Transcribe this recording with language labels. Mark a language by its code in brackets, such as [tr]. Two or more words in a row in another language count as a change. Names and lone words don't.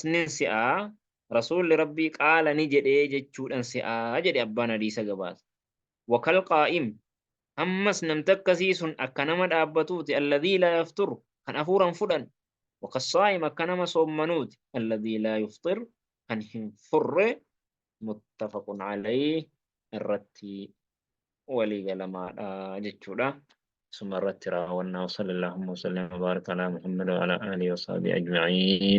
[om] nin si'aa rasuulli rabbii qaala ni jedhee jechuudhan si'aa jedhe abbaan hadiisa gabaasa [ar] وكالقائم [om] ammas namta akkasii sun akka nama dhaabbatuuti [ar] الذي لا يفتر [om] kan afuuran fudhan wakassaa'im akka nama soommanuuti [ar] الذي لا يفطر [om] kan hin furre [ar] متفق عليه [om] irratti walii galamaadha jechuudha. [ar] ثم الرترا والنا وصلى اللهم وسلم وبارك على محمد وعلى آله وصحبه أجمعين.